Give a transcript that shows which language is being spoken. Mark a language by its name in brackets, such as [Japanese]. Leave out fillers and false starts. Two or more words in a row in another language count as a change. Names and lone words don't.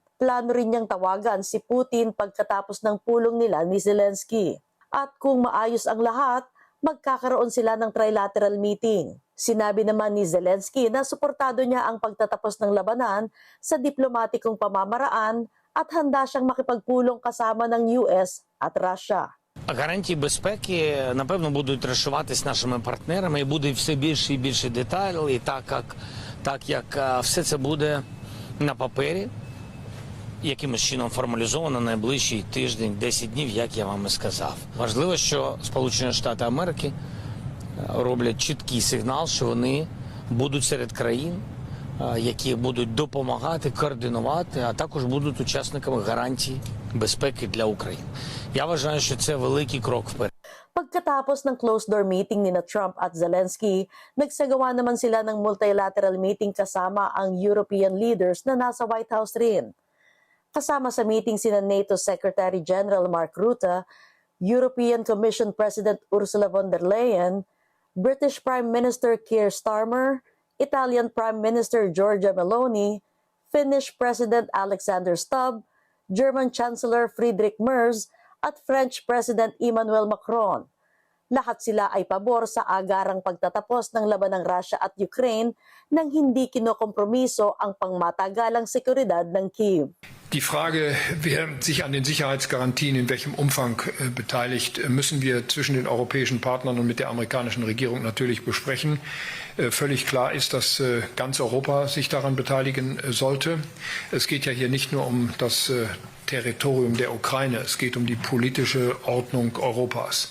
[Filipino] Plano rin niyang tawagan si Putin pagkatapos ng pulong nila ni Zelensky. At kung maayos ang lahat, magkakaroon sila ng [English] trilateral meeting. [Filipino] Sinabi naman ni Zelensky na suportado niya ang pagtatapos ng labanan sa diplomatikong pamamaraan at handa siyang makipagpulong kasama ng US at Russia. [Ukrainian] Гарантії безпеки, напевно, будуть розшиватись нашими партнерами і буде все більше і більше деталей, і так як все це буде на папері, якимось чином формалізовано найближчий тиждень, 10 днів, як я вам і сказав. Важливо, що Сполучені Штати Америки роблять чіткий сигнал, що вони будуть серед країн, які будуть допомагати, координувати, а також будуть учасниками гарантій безпеки для України. Я вважаю, що це великий крок вперед. [Filipino] Pagkatapos ng [English] closed-door meeting [Filipino] ni Trump at Zelensky, nagsagawa naman sila ng [English] multilateral meeting [Filipino] kasama ang [English] European leaders [Filipino] na nasa White House rin. Kasama sa meeting sina [English] NATO Secretary General [Filipino] Mark Rutte, [English] European Commission President [Filipino] Ursula von der Leyen, [English] British Prime Minister Keir Starmer, Italian Prime Minister Giorgia Meloni, Finnish President Alexander Stubb, German Chancellor Friedrich Merz, at French President Emmanuel Macron. [Filipino] Lahat sila ay pabor sa agarang pagtatapos ng laban ng Russia at Ukraine nang hindi kinokompromiso ang pangmatagalang seguridad ng Kiev. [German] Die Frage, wer sich an den Sicherheitsgarantien in welchem Umfang beteiligt, müssen wir zwischen den europäischen Partnern und mit der amerikanischen Regierung natürlich besprechen. Völlig klar ist, dass ganz Europa sich daran beteiligen sollte. Es geht ja hier nicht nur um das Territorium der Ukraine, es geht um die politische Ordnung Europas.